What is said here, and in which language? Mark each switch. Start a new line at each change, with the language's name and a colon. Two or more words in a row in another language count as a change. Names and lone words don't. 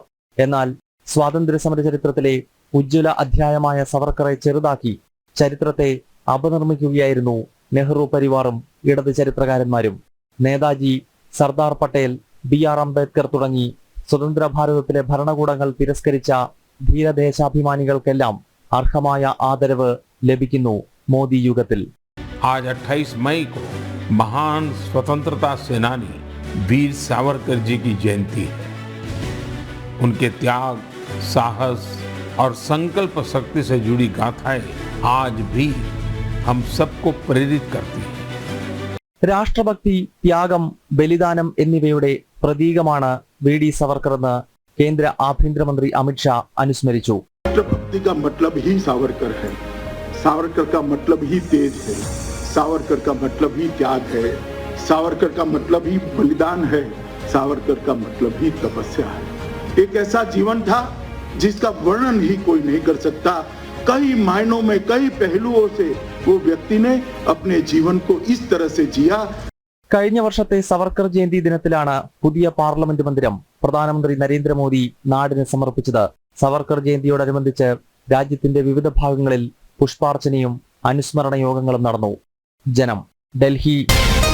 Malayalam: എന്നാൽ സ്വാതന്ത്ര്യ സമര ചരിത്രത്തിലെ ഉജ്ജ്വല അധ്യായമായ സവർക്കറെ ചെറുതാക്കി ചരിത്രത്തെ അപനിർമ്മിക്കുകയായിരുന്നു നെഹ്റു പരിവാറും ഇടത് ചരിത്രകാരന്മാരും. നേതാജി, സർദാർ പട്ടേൽ, ബി.ആർ. അംബേദ്കർ തുടങ്ങി സ്വതന്ത്ര ഭാരതത്തിലെ ഭരണകൂടങ്ങൾ തിരസ്കരിച്ച ധീരദേശാഭിമാനികൾക്കെല്ലാം അർഹമായ ആദരവ് ലഭിക്കുന്നു മോദി യുഗത്തിൽ.
Hindi: आज 28 मई को महान स्वतंत्रता सेनानी वीर सावरकर जी की जयंती है. उनके त्याग, साहस और संकल्प शक्ति से जुड़ी गाथाएं आज भी हम सबको प्रेरित करती हैं. രാഷ്ട്രഭക്തി, ത്യാഗം, ബലിദാനം എന്നിവയുടെ പ്രതീകമാണ് വി.ഡി. സവർക്കർ എന്ന് കേന്ദ്ര ആഭ്യന്തരമന്ത്രി അമിത്ഷാ അനുസ്മരിച്ചു. राष्ट्रभक्ति का मतलब ही सावरकर है. सावरकर का मतलब ही तेज है. सावरकर का मतलब ही त्याग है. सावरकर का मतलब ही बलिदान है. सावरकर का मतलब ही तपस्या है. एक ऐसा जीवन था जिसका वर्णन ही कोई नहीं कर सकता. कई मायनों में, कई पहलुओं से वो व्यक्ति ने अपने जीवन को इस तरह से जिया.
Malayalam: കഴിഞ്ഞ വർഷത്തെ സവർക്കർ ജയന്തി ദിനത്തിലാണ് പുതിയ പാർലമെന്റ് മന്ദിരം പ്രധാനമന്ത്രി നരേന്ദ്രമോദി നാടിന് സമർപ്പിച്ചത്. സവർക്കർ ജയന്തിയോടനുബന്ധിച്ച് രാജ്യത്തിന്റെ വിവിധ ഭാഗങ്ങളിൽ പുഷ്പാർച്ചനയും അനുസ്മരണ യോഗങ്ങളും നടന്നു. ജനം, ഡൽഹി.